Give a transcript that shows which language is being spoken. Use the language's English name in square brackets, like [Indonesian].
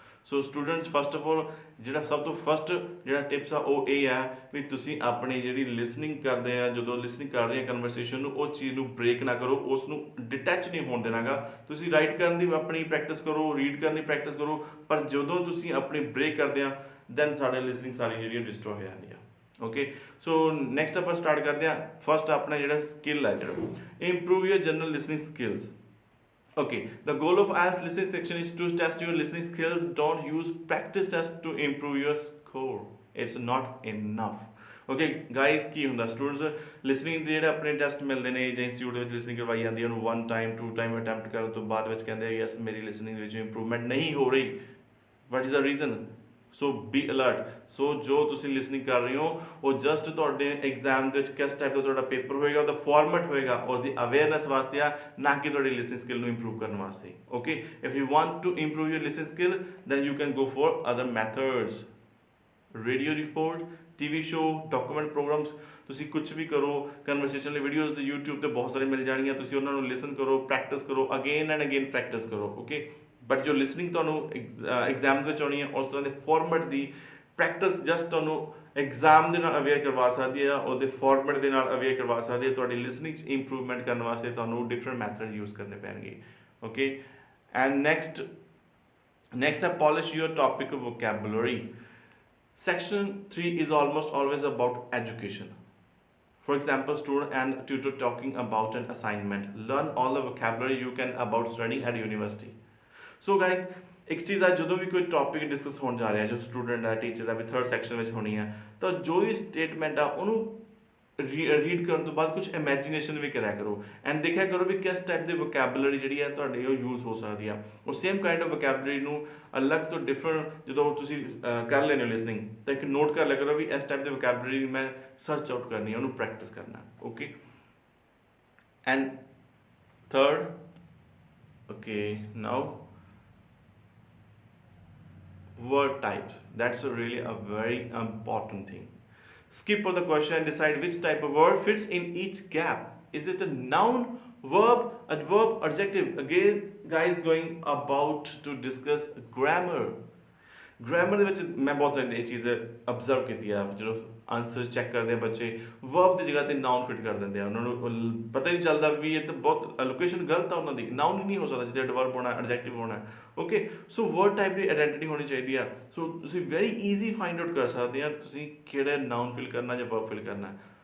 [Punjabi] So students first of all ਜਿਹੜਾ ਸਭ ਤੋਂ ਫਸਟ ਜਿਹੜਾ ਟਿਪਸ ਆ ਉਹ ਇਹ ਹੈ ਵੀ ਤੁਸੀਂ ਆਪਣੀ ਜਿਹੜੀ ਲਿਸਨਿੰਗ ਕਰਦੇ ਆ, ਜਦੋਂ ਲਿਸਨਿੰਗ ਕਰ ਰਹੇ ਆ ਕਨਵਰਸੇਸ਼ਨ ਨੂੰ, ਉਹ ਚੀਜ਼ ਨੂੰ ਬ੍ਰੇਕ ਨਾ ਕਰੋ, ਉਸ ਨੂੰ ਡਿਟੈਚ ਨਹੀਂ ਹੋਣ ਦੇਣਾਗਾ। ਤੁਸੀਂ ਰਾਈਟ ਕਰਨ ਦੀ ਆਪਣੀ ਪ੍ਰੈਕਟਿਸ ਕਰੋ, ਰੀਡ ਕਰਨ ਦੀ ਪ੍ਰੈਕਟਿਸ ਕਰੋ, ਪਰ ਜਦੋਂ ਤੁਸੀਂ ਆਪਣੀ ਬ੍ਰੇਕ ਕਰਦੇ ਆ ਦੈਨ ਸਾਡੇ ਲਿਸਨਿੰਗ ਸਾਰੀ ਜਿਹੜੀ ਡਿਸਟਰੋਏ ਹੋ ਜਾਂਦੀ ਆ। ਓਕੇ, ਸੋ ਨੈਕਸਟ ਆਪਾਂ ਸਟਾਰਟ ਕਰਦੇ ਹਾਂ। ਫਸਟ ਆਪਣਾ ਜਿਹੜਾ ਸਕਿੱਲ ਹੈ, ਜਿਹੜਾ improve your general listening skills. [English] Okay, the goal of IELTS listening section is to test your listening skills. Don't use practice test to improve your score. It's not enough. [Punjabi] Okay guys, ਕੀ ਹੁੰਦਾ students listening ਦੇ ਜਿਹੜੇ ਆਪਣੇ test ਮਿਲਦੇ ਨੇ ਜਾਂ institute ਵਿੱਚ listening ਕਰਵਾਈ ਜਾਂਦੀ ਹੈ, ਉਹਨੂੰ 1 ਟਾਈਮ 2 ਟਾਈਮ ਅਟੈਂਪਟ ਕਰਨ ਤੋਂ ਬਾਅਦ ਵਿੱਚ ਕਹਿੰਦੇ ਯੈਸ ਮੇਰੀ ਲਿਸਨਿੰਗ ਦੇ ਵਿੱਚ ਇੰਪਰੂਵਮੈਂਟ ਨਹੀਂ ਹੋ ਰਹੀ। [English] What is the reason? So be alert. [Punjabi] ਸੋ ਜੋ ਤੁਸੀਂ ਲਿਸਨਿੰਗ ਕਰ ਰਹੇ ਹੋ ਉਹ ਜਸਟ ਤੁਹਾਡੇ ਐਗਜ਼ਾਮ ਦੇ ਵਿੱਚ ਕਿਸ ਟਾਈਪ ਦਾ ਤੁਹਾਡਾ ਪੇਪਰ ਹੋਏਗਾ, ਉਹਦਾ ਫਾਰਮੈਟ ਹੋਏਗਾ, ਉਹਦੀ ਅਵੇਅਰਨੈਸ ਵਾਸਤੇ ਆ, ਨਾ ਕਿ ਤੁਹਾਡੀ ਲਿਸਨਿੰਗ ਸਕਿੱਲ ਨੂੰ ਇੰਪਰੂਵ ਕਰਨ ਵਾਸਤੇ। [English] Okay, if you want to improve your listening skill then you can go for other methods. [Punjabi] Radio report, TV show, document programs, ਤੁਸੀਂ ਕੁਝ ਵੀ ਕਰੋ। ਕਨਵਰਸੇਸ਼ਨ ਲਈ ਵੀਡੀਓਜ਼ YouTube ਤੇ ਬਹੁਤ ਸਾਰੇ ਮਿਲ ਜਾਣਗੀਆਂ, ਤੁਸੀਂ ਉਹਨਾਂ ਨੂੰ ਲਿਸਨ ਕਰੋ, ਪ੍ਰੈਕਟਿਸ ਕਰੋ, [English] again and again [Punjabi] ਪ੍ਰੈਕਟਿਸ ਕਰੋ। ਓਕੇ, ਬਟ ਜੋ ਲਿਸਨਿੰਗ ਤੁਹਾਨੂੰ ਐਗਜ਼ਾਮ ਵਿੱਚ ਆਉਣੀ ਹੈ ਉਸ ਤਰ੍ਹਾਂ ਦੇ ਫਾਰਮੈਟ ਦੀ ਪ੍ਰੈਕਟਿਸ ਜਸਟ ਤੁਹਾਨੂੰ ਐਗਜ਼ਾਮ ਦੇ ਨਾਲ ਅਵੇਅਰ ਕਰਵਾ ਸਕਦੀ ਹੈ, ਉਹਦੇ ਫਾਰਮੈਟ ਦੇ ਨਾਲ ਅਵੇਅਰ ਕਰਵਾ ਸਕਦੀ ਹੈ। ਤੁਹਾਡੀ ਲਿਸਨਿੰਗ 'ਚ ਇੰਪਰੂਵਮੈਂਟ ਕਰਨ ਵਾਸਤੇ ਤੁਹਾਨੂੰ ਡਿਫਰੈਂਟ ਮੈਥਡ ਯੂਜ਼ ਕਰਨੇ ਪੈਣਗੇ। [English] Okay, and next ਹੈ polish your topic vocabulary. Section 3 is almost always about education. For example, student and tutor talking about an assignment. Learn all the vocabulary you can about studying at university. So guys, [Punjabi] ਇੱਕ ਚੀਜ਼ ਆ, ਜਦੋਂ ਵੀ ਕੋਈ topic discuss ਹੋਣ ਜਾ ਰਿਹਾ, ਜੋ student ਹੈ, ਟੀਚਰ ਹੈ, ਵੀ 3rd ਸੈਕਸ਼ਨ ਵਿੱਚ ਹੋਣੀ ਹੈ, ਤਾਂ ਜੋ ਵੀ ਸਟੇਟਮੈਂਟ ਆ ਉਹਨੂੰ ਰੀਡ ਕਰਨ ਤੋਂ ਬਾਅਦ ਕੁਝ ਇਮੈਜੀਨੇਸ਼ਨ ਵੀ ਕਰਿਆ ਕਰੋ ਐਂਡ ਦੇਖਿਆ ਕਰੋ ਵੀ ਕਿਸ ਟਾਈਪ ਦੀ ਵੋਕੈਬਲਰੀ ਜਿਹੜੀ ਹੈ ਤੁਹਾਡੀ ਉਹ ਯੂਜ਼ ਹੋ ਸਕਦੀ ਆ। ਉਹ ਸੇਮ ਕਾਈਂਡ ਆਫ ਵੋਕੈਬਲਰੀ ਨੂੰ ਅਲੱਗ ਤੋਂ ਡਿਫਰੈਂਟ ਜਦੋਂ ਤੁਸੀਂ ਕਰ ਲੈਂਦੇ ਹੋ ਲਿਸਨਿੰਗ, ਤਾਂ ਇੱਕ ਨੋਟ ਕਰ ਲਿਆ ਕਰੋ ਵੀ ਇਸ ਟਾਈਪ ਦੀ ਵੋਕੈਬਲਰੀ ਮੈਂ ਸਰਚ ਆਊਟ ਕਰਨੀ ਹੈ, ਉਹਨੂੰ ਪ੍ਰੈਕਟਿਸ ਕਰਨਾ। [English] Okay, and 3rd, okay now word types. That's really a very important thing. Skip all the question and decide which type of word fits in each gap. Is it a noun, verb, adverb, adjective? Again guys, going about to discuss grammar. [Punjabi] Grammar ਦੇ ਵਿੱਚ ਮੈਂ ਬਹੁਤ ਇਹ ਚੀਜ਼ observe ਕੀਤੀ ਆ, ਜਦੋਂ answer check ਕਰਦੇ ਆ ਬੱਚੇ ਵਰਬ ਦੀ ਜਗ੍ਹਾ 'ਤੇ ਨਾਉਨ ਫਿਟ ਕਰ ਦਿੰਦੇ ਆ, ਉਹਨਾਂ ਨੂੰ ਪਤਾ ਹੀ ਨਹੀਂ ਚੱਲਦਾ ਵੀ ਇਹ ਤਾਂ ਬਹੁਤ ਲੋਕੇਸ਼ਨ ਗਲਤ ਆ ਉਹਨਾਂ ਦੀ, ਨਾਉਨ ਹੀ ਨਹੀਂ ਹੋ ਸਕਦਾ ਜਿੱਥੇ ਐਡਵਰਬ ਹੋਣਾ, ਐਡਜੈਕਟਿਵ ਹੋਣਾ। ਓਕੇ, ਸੋ ਵਰਡ ਟਾਈਪ ਦੀ ਆਈਡੈਂਟਿਟੀ ਹੋਣੀ ਚਾਹੀਦੀ ਆ। ਸੋ ਤੁਸੀਂ ਵੈਰੀ ਈਜ਼ੀ ਫਾਈਂਡ ਆਊਟ ਕਰ ਸਕਦੇ ਆ ਤੁਸੀਂ ਕਿਹੜਾ ਨਾਉਨ ਫਿਲ ਕਰਨਾ ਜਾਂ ਵਰਬ ਫਿਲ ਕਰਨਾ।